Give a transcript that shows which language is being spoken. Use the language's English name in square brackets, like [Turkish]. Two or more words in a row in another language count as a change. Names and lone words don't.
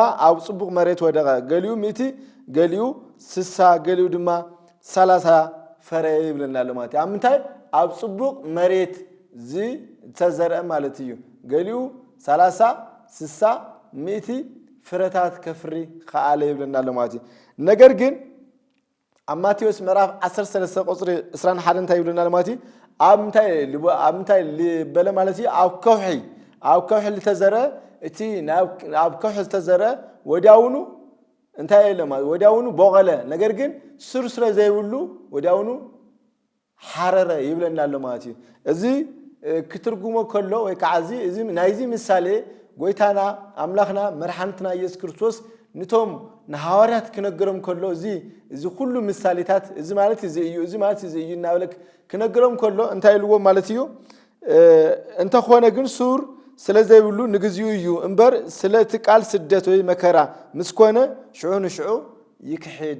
[Tigrinya] ኣብ ጽቡቕ መሬት ወደቐ ገሊኡ 100 ገሊኡ 60 ገሊኡ ድማ 30 ፈረ ይብለና ኣሎ ማለት እዩ ኣብ ምንታይ ኣብ ጽቡቕ መሬት ዝተዘርአ ማለት እዩ ገሊኡ 30 60 100 ፍረታት ከፍሪ ከኣለ ይብለና ኣሎ ማለት እዩ ነገር ግን ኣብ ማቴዎስ ምዕራፍ 13 ቁጽሪ 21 እንታይ ይብለና ኣሎ ማለት እዩ ኣብ ምንታይ ልበለ ማለት እዩ ኣብ ከውሒ ዝተዘርአ እቲ ኣብ ከውሒ ዝተዘርአ ወዲያውኑ እንታይ የለ ማለት ወዲያውኑ በቆለ ነገር ግን ስር ዘይብሉ ወዲያውኑ ሓረረ ይብለና ኣሎ ማለት እዩ እዚ ክትርጉሞ ከሎ ወይ ከዓዚ እዚ ናይዚ ምሳሌ ጎይታና አምላኽና መርሓንትና ኢየሱስ ክርስቶስ ንቶም ንሐዋርያት ክነገሮም ከሎ እዚ ሁሉ ምሳሌታት እዚ ማለት እዚ እዩ እዚ ማለት እዚ እዩ እናብለክ ክነገሮም ከሎ እንታይ ኢልዎ ማለት እዩ እንተ ኾነ ግን ሱር ስለዘይብሉ ንግዚኡ እዩ እምበር ስለቲ ቃል ስደት ወይ መከራ ምስኮነ ሽዑ ንሽዑ ይክሕድ